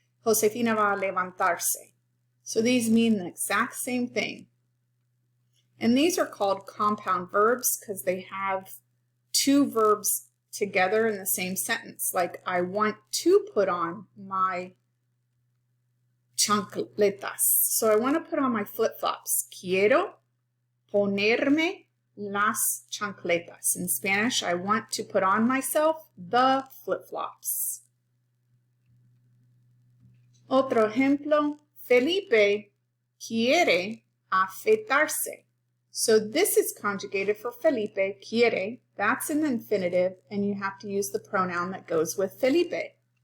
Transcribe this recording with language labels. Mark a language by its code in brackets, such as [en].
[es] Josefina va a levantarse. [en] So these mean the exact same thing. And these are called compound verbs because they have 2 verbs together in the same sentence. Like, I want to put on my chancletas. So I want to put on my flip-flops. [es] Quiero ponerme las chancletas. [en] In Spanish, I want to put on myself the flip-flops. [es] Otro ejemplo, Felipe quiere afeitarse. [en] So this is conjugated for Felipe, quiere. That's in the infinitive, and you have to use the pronoun that goes with Felipe.